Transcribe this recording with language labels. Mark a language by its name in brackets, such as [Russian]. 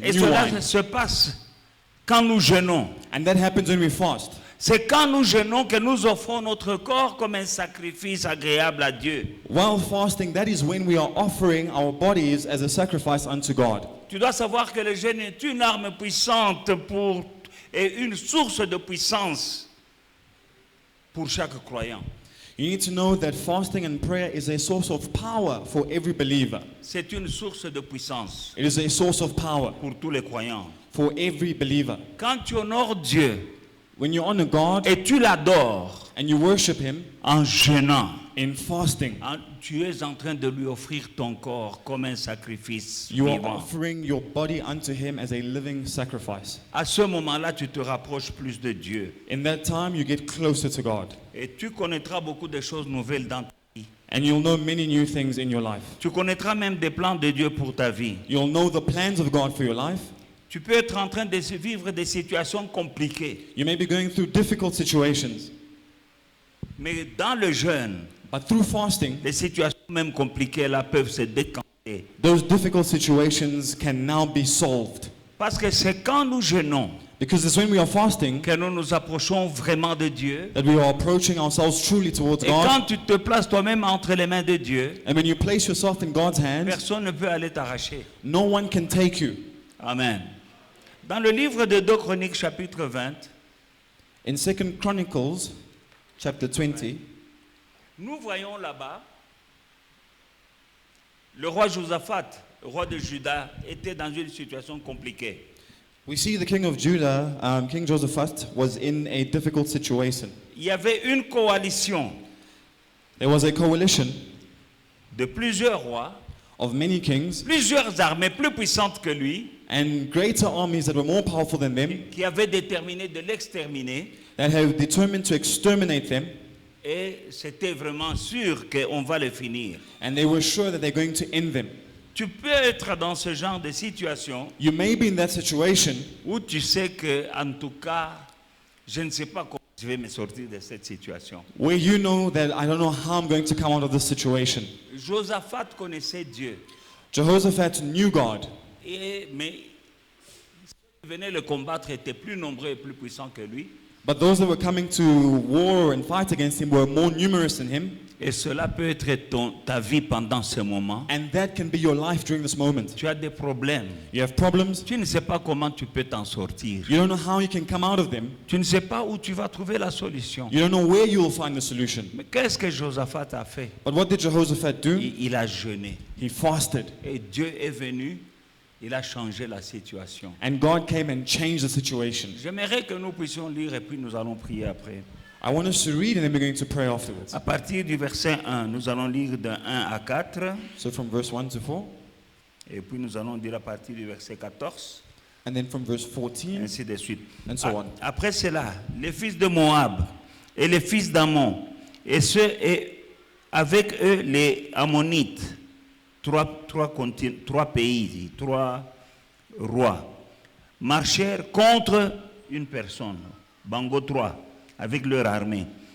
[French] Et [English] new [French] cela [English] wine. [French] se passe quand nous jeûnons. [English] And that happens when we fast. [French] C'est quand nous jeûnons que nous offrons notre corps comme un sacrifice agréable à Dieu. [English] While fasting, that is when we are offering our bodies as a sacrifice unto God. [French] Tu dois savoir que le jeûne est une arme puissante et une source de puissance pour chaque croyant. [English] You need to know that fasting and prayer is a source of power for every believer. [French] C'est une source de puissance [English] It is a source of power [French] pour tous les croyants. [English] for every believer. [French] Quand tu honores Dieu [English] When you honor God [French] et tu l'adores [English] and you worship him [French] en jeûnant, [English] in fasting, [French] tu es en train de lui offrir ton corps comme un sacrifice [English] you are [French] vivant. [English] offering your body unto him as a living sacrifice. [French] À ce moment-là, tu te rapproches plus de Dieu. [English] In that time, you get closer to God. [French] Et tu connaîtras beaucoup de choses nouvelles dans ta vie. [English] And you'll know many new things in your life. [French] Tu connaîtras même des plans de Dieu pour ta vie. [English] You'll know the plans of God for your life. [French] Tu peux être en train de vivre des situations compliquées. [English] You may be going through difficult situations, [French] Mais dans le jeûne, [English] but through fasting, [French] les situations même compliquées là peuvent se décanter. [English] those difficult situations can now be solved. [French] Parce que c'est quand nous jeûnons [English] Because it's when we are fasting [French] que nous nous approchons vraiment de Dieu. [English] that we are approaching ourselves truly towards [French] Et quand [English] God. [French] tu te places toi-même entre les mains de Dieu, [English] And when you place yourself in God's hands, [French] personne ne peut aller t'arracher. [English] no one can take you. Amen. [French] Dans le livre de 2 Chroniques chapitre 20, [English] In 2 Chronicles chapter 20, [French] nous voyons là-bas le roi Josaphat, roi de Juda, était dans une situation compliquée. [English] we see the king of Judah, King Josaphat, was in a difficult situation. [French] Il y avait une coalition [English] There was a coalition [French] de plusieurs rois, [English] of many kings [French] plusieurs armées plus puissantes que lui, [English] and greater armies that were more powerful than them, [French] qui avaient déterminé de l'exterminer. [English] that have determined to exterminate them, [French] Et c'était vraiment sûr qu'on va le finir. [English] and they were sure that they're going to end them. [French] Tu peux être dans ce genre de situation [English] You may be in that situation [French] où tu sais que, en tout cas, je ne sais pas comment je vais me sortir de cette situation. [English] where you know that I don't know how I'm going to come out of this situation. [French] Josaphat connaissait Dieu. [English] Jehoshaphat knew God, [French] Mais ceux qui venaient le combattre étaient plus nombreux et plus puissants que lui. [English] but those that were coming to war and fight against him were more numerous than him, [French] Et cela peut être ta vie pendant ce moment. [English] and that can be your life during this moment. [French] Tu as des problèmes. [English] You have problems, [French] Tu ne sais pas comment tu peux t'en sortir. [English] you don't know how you can come out of them, [French] Tu ne sais pas où tu vas trouver la solution. [English] you don't know where you will find the solution. [French] Mais qu'est-ce que Josaphat a fait? [English] But what did Jehoshaphat do? [French] Il a jeûné. [English] He fasted, [French] Et Dieu est venu. Il a changé la situation. [English] and God came and changed the situation. [French] J'aimerais que nous puissions lire et puis nous allons prier après. [English] I want us to read and then we're going to pray afterwards. [French] À partir du verset 1, nous allons lire de 1 à 4. [English] So from verse 1 to 4, [French] Et puis nous allons dire à partir du verset 14, [English] and then from verse 14, [French] ainsi de suite. [English] and so on. [French] Après cela, les fils de Moab et les fils d'Ammon, et avec eux les Ammonites, trois pays, trois rois, marchèrent contre une personne, Bango 3, avec leur armée.